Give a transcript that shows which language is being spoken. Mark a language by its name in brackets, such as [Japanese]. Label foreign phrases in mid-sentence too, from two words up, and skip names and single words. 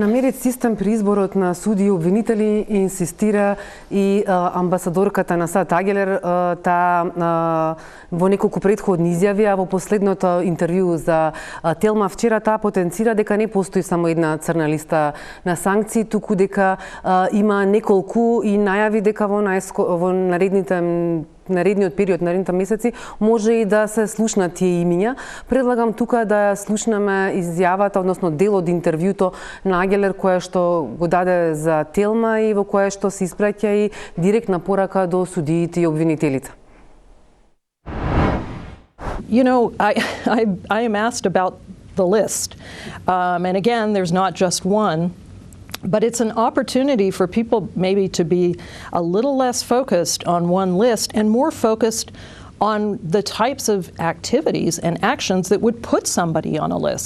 [Macedonian] Намерит систем при изборот на суди и обвинители инсистира и амбасадорката на САД Агелер во неколку претходни изјави, а во последното интервју за Телма вчера таа потенцира дека не постои само една црна листа на санкции, туку дека има неколку и најави дека во наредниот период, наредните месеци, може и да се слушнат тие имиња. Предлагам тука да слушнеме изјавата, односно дел од интервјуто на Агелер, кое што го даде за Телма и во кое што се испраќа и директна порака до судиите и обвинителите. [English] You know, I am asked about the list. And again, there's not just one. But it's an opportunity for people maybe to be a little less focused on one list and more focused on the types of activities and actions that would put somebody on a list.